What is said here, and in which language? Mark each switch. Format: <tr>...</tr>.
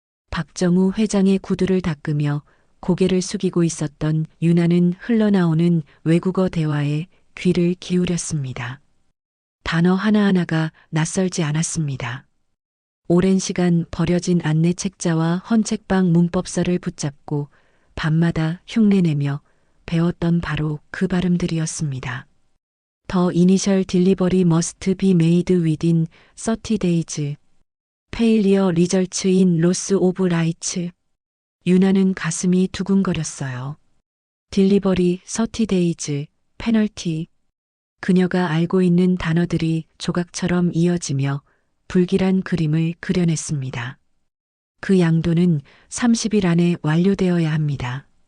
<ko>박정우 회장의 구두를 닦으며 고개를 숙이고 있었던 유나는 흘러나오는 외국어 대화에 귀를 기울였습니다. 단어 하나하나가 낯설지 않았습니다. 오랜 시간 버려진 안내 책자와 헌책방 문법서를 붙잡고 밤마다 흉내내며 배웠던 바로 그 발음들이었습니다.</ko> <en>The initial delivery must be made within 30 days. Failure results in loss of rights.</en> <ko>유나는 가슴이 두근거렸어요. 딜리버리 30 days, 페널티. 그녀가 알고 있는 단어들이 조각처럼 이어지며 불길한 그림을 그려냈습니다. 그 양도는 30일 안에 완료되어야 합니다.</ko>